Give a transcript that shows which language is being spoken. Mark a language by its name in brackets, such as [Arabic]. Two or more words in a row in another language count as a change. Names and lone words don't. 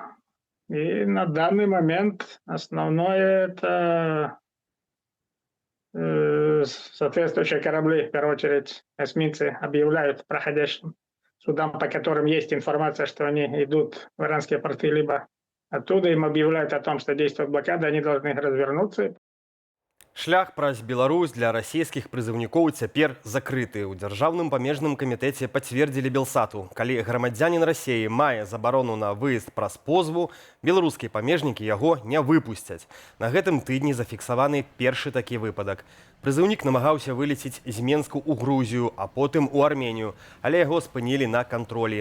[Russian] И на данный момент основное это соответствующие корабли, в первую очередь эсминцы, объявляют проходящим судам, по которым есть информация, что они идут в иранские порты, либо оттуда им объявляют о том, что действует блокада, они должны развернуться. [Belarusian] Шлях праз Беларусь для расійскіх прызыўнікоў цяпер закрыты. У Дзяржаўным памежным камітэце пацвердзілі Белсату. Калі грамадзянін Расіі мае забарону на выезд праз позву, беларускія памежнікі яго не выпусцяць. На гэтым тыдні зафіксаваны першы такі выпадак. Прызыўнік намагаўся вылецець з Менску ў Грузію, а потым у Арменію, але яго спынілі на кантролі.